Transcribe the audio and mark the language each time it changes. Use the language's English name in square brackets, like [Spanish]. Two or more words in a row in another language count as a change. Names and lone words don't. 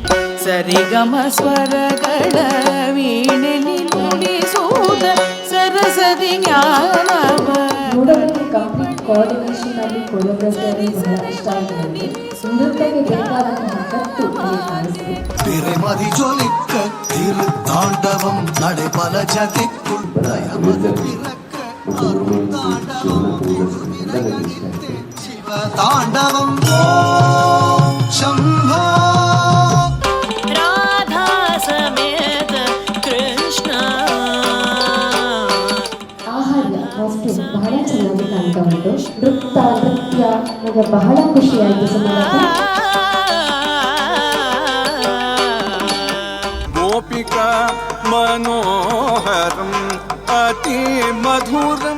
[Kannada] ಸರಿಗಮ ಸ್ವರಗಳ ವೀಣೆಲಿ ನುಡಿಸುವುದ ಸರಸದಿ ಜ್ಞಾನವ ನೋಡೋದಕ್ಕೆ [English] complete coordination [Kannada] ಅಲ್ಲಿ ಕೊರಿಯೋಗ್ರಫಿ ಬಹಳ ಇಷ್ಟ ಆಗಿದೆ. ನೃತ್ಯಕ್ಕೆ ಬೇಕಾದಂತಹ ಕಟ್ಟು ಕಾಣಿಸ್ತು. [Tamil] திரைமதி ஜொலிக்க திரு தாண்டவம் நடைபல ஜதிக்குள் தயமது பிறக்க அருள் தாண்டவம் சிவ தாண்டவம் ஓம் சம்போ [Kannada] ರಾಧಾ ಸಮೇತ ಕೃಷ್ಣ. ಆಹಾರ ಕಾಸ್ಟ್ಯೂಮ್ ಬಹಳ ಚೆನ್ನಾಗಿ ಕಾಣ್ತಾ ಉಂಟು. ನೃತ್ಯ ನನಗೆ ಬಹಳ ಖುಷಿಯಾಯಿತು. ಸುಮಾರು [Sanskrit] गोपिका मनोहरम अति मधुरम.